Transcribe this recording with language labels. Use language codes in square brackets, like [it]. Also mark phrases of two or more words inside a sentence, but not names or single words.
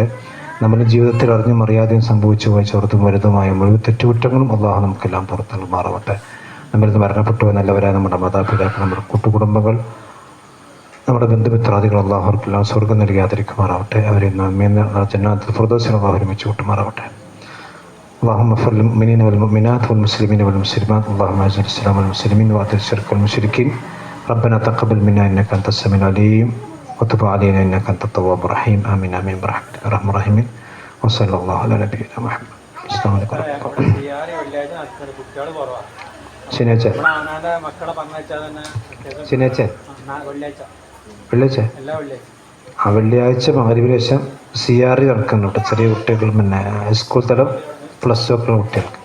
[ml] നമ്മുടെ ജീവിതത്തിൽ അറിഞ്ഞും അറിയാതെയും സംഭവിച്ചു പോയ ചെറുതും വലുതുമായ മുഴുവൻ തെറ്റുകുറ്റങ്ങളും അല്ലാഹു നമുക്കെല്ലാം പുറത്തുമാറാവട്ടെ. നമ്മളിൽ നിന്ന് മരണപ്പെട്ടു പോയ നല്ലവരായ നമ്മുടെ മാതാപിതാക്കൾ, നമ്മുടെ കൂട്ടുകുടുംബങ്ങൾ, നമ്മുടെ ബന്ധുമിത്രാദികൾ അല്ലാഹുവർക്കെല്ലാം സ്വർഗ്ഗം നൽകി ആദരിക്കുമാറാവട്ടെ. അവരെ [ar] جنات الفردوس [ml] അല്ലാഹു ഒരുമിച്ച് കൂട്ടുമാറാവട്ടെ. [ar] اللهم اغفر للمؤمنين والمؤمنات والمسلمين والمسلمات. اللهم اعز الاسلام والمسلمين واذل الشرك والمشركين. ربنا تقبل منا انك انت السميع العليم وتب علينا انك انت التواب الرحيم. امين امين برحمتك يا ارحم الراحمين. وصلى الله على نبينا محمد. السلام عليكم. [ml] ശനിയാഴ്ച വെള്ളിയാഴ്ച മഗ്‌രിബിന് ശേഷം CRE നടക്കുന്നുണ്ട്. ചെറിയ കുട്ടികൾ, പിന്നെ ഹൈസ്കൂൾ തലം +2 ഒക്കെ കുട്ടികൾക്ക്.